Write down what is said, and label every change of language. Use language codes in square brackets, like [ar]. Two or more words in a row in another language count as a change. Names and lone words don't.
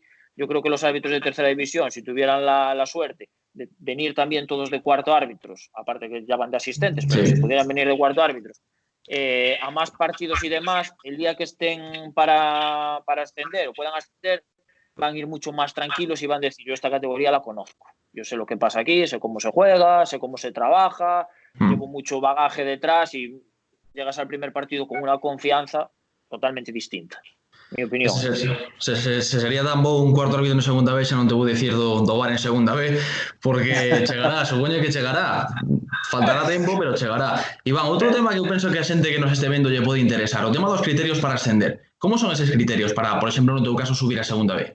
[es] Yo creo que los árbitros de tercera división, si tuvieran la suerte de venir también todos de cuarto árbitros, aparte que ya van de asistentes, pero si pudieran venir de cuarto árbitros, a más partidos y demás, el día que estén para ascender o puedan ascender, van a ir mucho más tranquilos y van a decir, yo esta categoría la conozco, yo sé lo que pasa aquí, sé cómo se juega, sé cómo se trabaja, llevo mucho bagaje detrás y llegas al primer partido con una confianza totalmente distinta. Mi opinión. [gl] Se sería tan bo un cuarto árbitro en segunda vez, xa non te vou dicir do VAR en segunda vez, porque chegará, supoño que chegará. Faltará tempo, pero chegará. Iván, outro tema que eu penso que a xente que nos este vendo lle pode interesar, o tema dos criterios para ascender. Como son eses criterios para, por exemplo, no teu caso, subir a segunda vez?